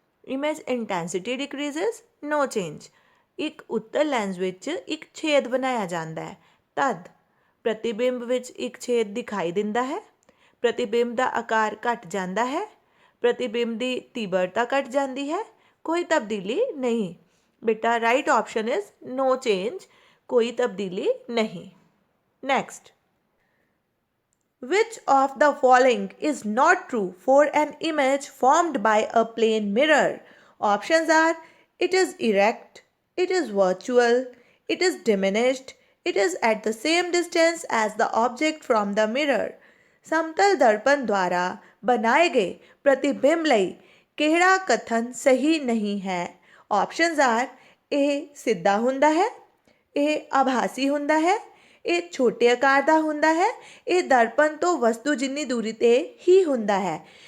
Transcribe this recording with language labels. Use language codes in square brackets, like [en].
[en] Image intensity decreases, no change. [pa] ਇੱਕ ਉੱਤਰ lens ਵਿੱਚ ਇੱਕ ਛੇਦ ਬਣਾਇਆ ਜਾਂਦਾ ਹੈ ਤਦ ਪ੍ਰਤੀਬਿੰਬ ਵਿੱਚ ਇੱਕ ਛੇਦ ਦਿਖਾਈ ਦਿੰਦਾ ਹੈ, ਪ੍ਰਤੀਬਿੰਬ ਦਾ ਆਕਾਰ ਘਟ ਜਾਂਦਾ ਹੈ, ਪ੍ਰਤੀਬਿੰਬ ਦੀ ਤੀਬਰਤਾ ਘਟ ਜਾਂਦੀ ਹੈ, ਕੋਈ ਤਬਦੀਲੀ ਨਹੀਂ। [hi] बेटा [en] right option is no change, [hi] कोई तब्दीली नहीं। [en] Next, which of the following is not true for an image formed by a plane mirror? Options are it is erect, it is virtual, it is diminished, it is at the same distance as the object from the mirror। [hi] समतल दर्पण द्वारा बनाए गए प्रतिबिंब [pa] ਲਈ ਕਿਹੜਾ ਕਥਨ ਸਹੀ ਨਹੀਂ ਹੈ? [en] options are [pa] ਇਹ ਸਿੱਧਾ ਹੁੰਦਾ ਹੈ, ਇਹ ਆਭਾਸੀ ਹੁੰਦਾ ਹੈ, ਇਹ ਛੋਟੇ ਆਕਾਰ ਦਾ ਹੁੰਦਾ ਹੈ, ਇਹ ਦਰਪਣ ਤੋਂ ਵਸਤੂ ਜਿੰਨੀ ਦੂਰੀ ਤੇ ਹੀ ਹੁੰਦਾ ਹੈ।